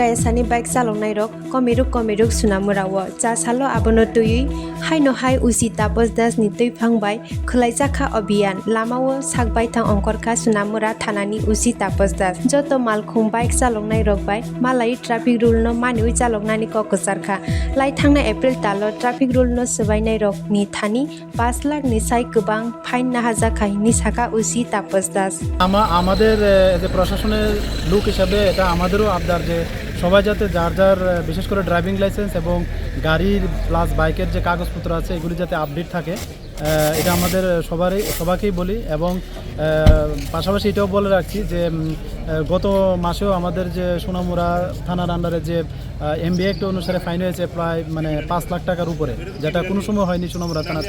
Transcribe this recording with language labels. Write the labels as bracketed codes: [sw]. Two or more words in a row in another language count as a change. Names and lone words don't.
[trp] esani bike chaloknai rok komiruk Sunamura wo cha salo abono tui haino hai Usi Tapas Das ni Tuifangbai khlaijaka abhiyan lamao sakbai thang ongkhorka Sunamura Thanani Usi Tapas Das joto malkhung bike chaloknai rok bai malai traffic rule no maniui chaloknani kokosarkha lai thangna April talo traffic rule no subainai rok ni thani 5 লাখ নিসাই গোবাং ফাইন না হাজা কাহিনী সাকা উসি তাপস দাস [bn] আমাদের যে প্রশাসনের লোক হিসাবে এটা আমাদেরও আবদার যে সবাই যাতে যার যার বিশেষ করে [en] driving license [bn] এবং গাড়ির প্লাস বাইকের যে কাগজপত্র আছে এগুলি যাতে আপডেট থাকে এটা আমাদের সবাইকেই বলি এবং পাশাপাশি এটাও বলে রাখছি যে গত মাসেও আমাদের যে সোনামুড়া থানার আন্ডারে যে এমবি অ্যাক্ট অনুসারে ফাইন হয়েছে প্রায় 5 লাখ টাকার উপরে, যেটা কোনো সময় হয়নি সোনামুড়া থানাতে।